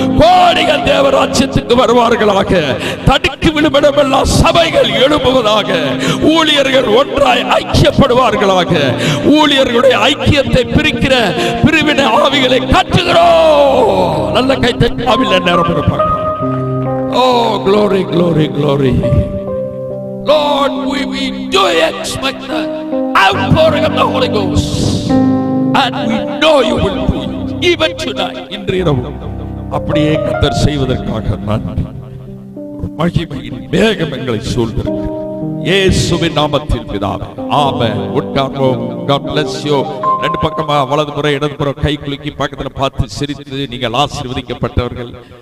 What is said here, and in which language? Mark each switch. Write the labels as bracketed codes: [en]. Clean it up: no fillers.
[ta] கோடிகள் தேவராஜ்யத்துக்கு வருவார்களாக. தடுக்கி விழுமிடமெல்லாம் சபைகள் எழும்புவதாக. ஊழியர்கள் ஒன்றாய் ஐக்கியப்படுவார்களாக. ஊழியர்களுடைய ஐக்கியத்தை பிரிக்கிற பிரிவினை ஆவிகளை கட்டுகிறோம். நல்ல கைத்தட்டி ஆவில நேரம் இருப்பாங்க. [en] Oh, glory, glory, glory. Lord, we do expect the outpouring of the Holy Ghost, and we know you will do it even tonight. [ta] இன்று இரவு அப்படியே கர்த்தர் செய்வதற்காக நன்றி. மகிமையின் மேகம் எங்களை சூழ்ந்திருக்கிறது. இயேசுவின் நாமத்தில் பிதாவே, ஆமென். உட்கார்வோம். [en] God bless you. [ta] ரெண்டு பக்கமா வலதுபுறம் இடதுபுறம் கை குலுக்கி பக்கத்துல பார்த்து சிரித்து நீங்கள் ஆசீர்வதிக்கப்பட்டவர்கள்.